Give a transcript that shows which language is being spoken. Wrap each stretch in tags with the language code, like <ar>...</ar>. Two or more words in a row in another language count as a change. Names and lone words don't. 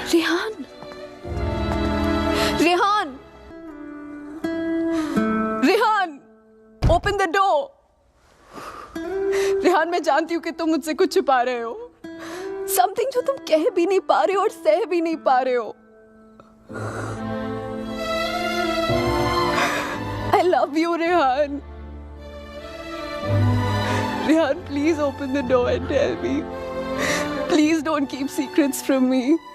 <hi>रेहान, रेहान, रेहान,</hi> <en>open the door.</en> <hi>रेहान, मैं जानती हूँ कि तुम मुझसे कुछ छुपा रहे हो, समथिंग जो तुम कह भी नहीं पा रहे हो और सह भी नहीं पा रहे हो।</hi> <en>I love you, Rehan. Rehan, please open the door and tell me. Please don't keep secrets from me.</en>